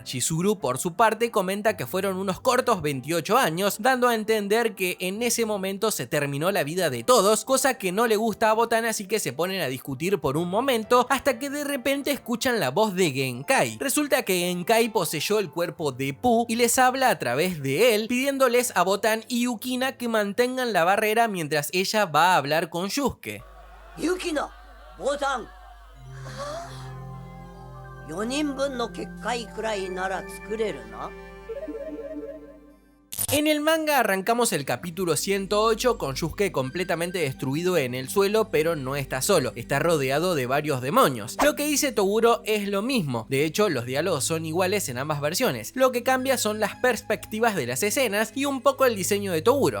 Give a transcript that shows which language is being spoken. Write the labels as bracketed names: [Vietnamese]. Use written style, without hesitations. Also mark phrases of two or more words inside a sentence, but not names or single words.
[Spanish] Chizuru por su parte comenta que fueron unos cortos 28 años, dando a entender que en ese momento se terminó la vida de todos, cosa que no le gusta a Botan, así que se ponen a discutir por un momento hasta que de repente escuchan la voz de Genkai. Resulta que Genkai poseyó el cuerpo de Pooh y les habla a través de él, pidiéndoles a Botan y Yukina que mantengan la barrera mientras ella va a hablar con Yusuke. [Japanese] Yukina, Botan, 4 人分の結界くらいなら作れるな。 [Spanish] En el manga arrancamos el capítulo 108 con Yusuke completamente destruido en el suelo, pero no está solo, está rodeado de varios demonios. Lo que dice Toguro es lo mismo, de hecho los diálogos son iguales en ambas versiones, lo que cambia son las perspectivas de las escenas y un poco el diseño de Toguro.